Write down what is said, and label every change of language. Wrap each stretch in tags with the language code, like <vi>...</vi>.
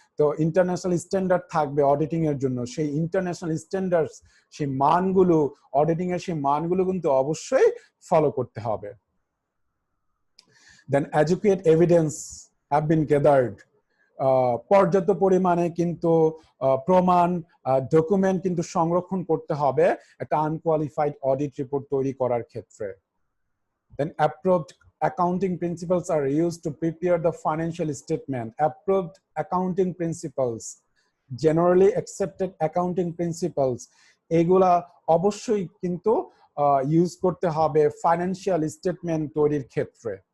<bn>তো international standard থাকবে auditing এর জন্য, সেই ইন্টারন্যাশনাল স্ট্যান্ডার্ড সেই মানগুলো অডিটিং এর সেই মানগুলো কিন্তু অবশ্যই ফলো করতে হবে।</bn> <en>then adequate evidence have been gathered,</en> <bn>পর্যাপ্ত পরিমাণে কিন্তু প্রমাণ ডকুমেন্ট কিন্তু সংরক্ষণ করতে হবে একটা আনকোয়ালিফাইড অডিট রিপোর্ট তৈরি করার ক্ষেত্রে।</bn> <en>Then approved accounting principles are used to prepare the financial statement. Approved accounting principles, generally accepted accounting principles,</en> <bn>এগুলা অবশ্যই কিন্তু ইউজ করতে হবে ফাইন্যান্সিয়াল স্টেটমেন্ট তৈরির ক্ষেত্রে।</bn>